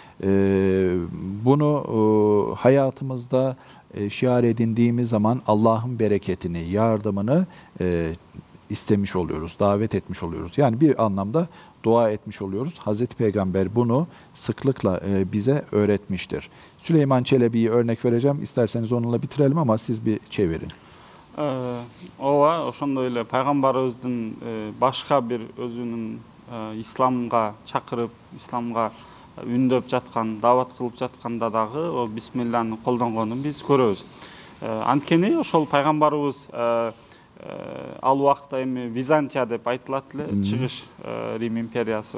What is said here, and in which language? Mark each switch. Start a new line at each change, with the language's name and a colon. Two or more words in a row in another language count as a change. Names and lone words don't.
Turkish: Bunu hayatımızda şiar edindiğimiz zaman Allah'ın bereketini, yardımını istemiş oluyoruz, davet etmiş oluyoruz. Yani bir anlamda dua etmiş oluyoruz. Hazreti Peygamber bunu sıklıkla bize öğretmiştir. Süleyman Çelebi'yi örnek vereceğim. İsterseniz onunla bitirelim ama siz bir çevirin.
Kyrgyz: Ооба, ошондой эле пайгамбарыбыздын башка бир өзүнүн исламга чакырып, исламга үндөп жаткан, даават кылып жатканда дагы о бисмилланы колдонгонун биз көрөбүз. Анткени ошол пайгамбарыбыз ал убакта эми Византия деп айтылат эле, чыгыш Рим империясы,